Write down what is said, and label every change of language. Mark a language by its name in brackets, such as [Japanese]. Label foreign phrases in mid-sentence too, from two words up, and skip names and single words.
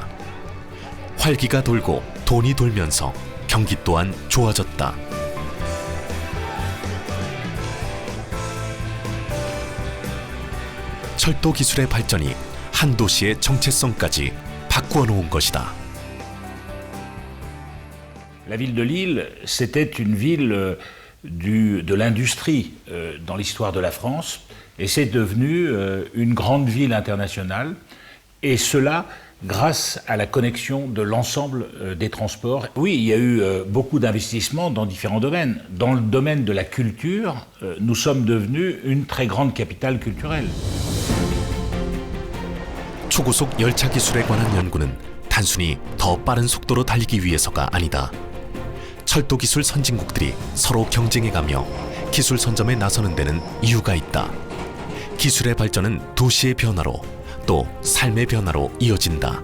[Korean] 활기가 돌고 돈이 돌면서 경기 또한 좋아졌다. 철도 기술의 발전이 한 도시의 정체성까지 바꾸어 놓은 것이다. [French] La ville de Lille, c'était une ville de l'industrie dans l'histoire de la France, et c'est devenu une grande ville internationale, et cela grâce à la connexion de l'ensemble des transports. Oui, il y a eu beaucoup d'investissements dans différents domaines. Dans le domaine de la culture, nous sommes devenus une très grande capitale culturelle. [Korean] 초고속 열차 기술에 관한 연구는 단순히 더 빠른 속도로 달리기 위해서가 아니다. 철도 기술 선진국들이 서로 경쟁해가며 기술 선점에 나서는 데는 이유가 있다. 기술의 발전은 도시의 변화로 또 삶의 변화로 이어진다.